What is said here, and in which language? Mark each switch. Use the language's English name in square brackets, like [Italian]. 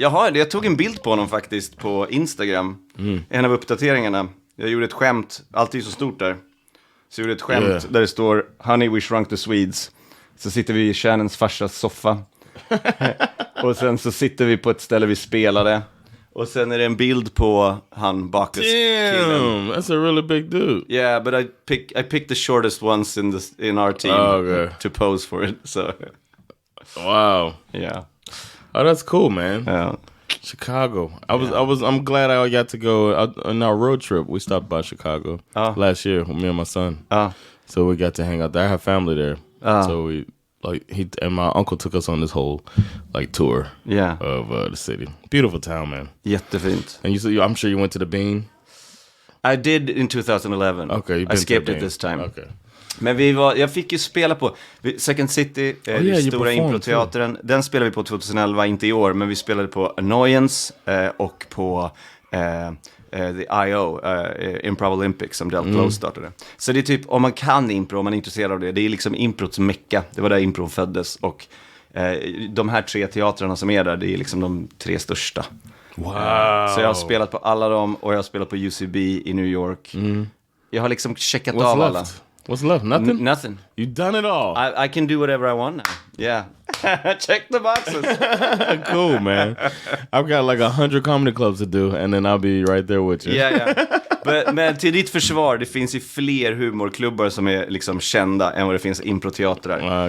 [Swedish] Jag tog en bild på honom faktiskt på Instagram. En av uppdateringarna. Jag gjorde ett skämt. Allt är ju så stort där. Så jag gjorde ett skämt där det står [English] Honey, we shrunk the Swedes. [Swedish] Så sitter vi i Shannons farsas soffa. Och sen så sitter vi på ett ställe vi spelade. Och sen är det en bild på han Bacchus. [English] Damn, that's a really big dude. Yeah, but I picked the shortest ones in our team to pose for it. So. Wow. Yeah. Oh, that's cool, man. Yeah. Chicago. I'm glad I got to go on our road trip. We stopped by Chicago last year with me and my son. So we got to hang out there. I have family there. So he and my uncle took us on this whole tour of the city. Beautiful town, man. [Swedish] Jättefint. [English] And I'm sure you went to the Bean. I did in 2011. Okay, I skipped it this time. Okay. [Swedish] Men jag fick ju spela på Second City, stora improteatern. Den spelade vi på 2011, inte i år, men vi spelade på Annoyance och på The I.O. Improv Olympics som Del Close startade. Så det är typ, om man kan impro, om man är intresserad av det, det är liksom improts mecka. Det var där impro föddes och de här 3 teatrarna som är där, det är liksom de 3 största. [English] Wow. [Swedish] Så jag har spelat på alla dem och jag har spelat på UCB i New York. Jag har liksom checkat av alla. [English] What's left? Nothing? Nothing. You've done it all. I can do whatever I want now. Yeah. Check the boxes. Cool, man. I've got 100 comedy clubs to do and then I'll be right there with you. Yeah. [Swedish] Men till ditt försvar, det finns ju fler humorklubbar som är liksom kända än vad det finns improteatrar.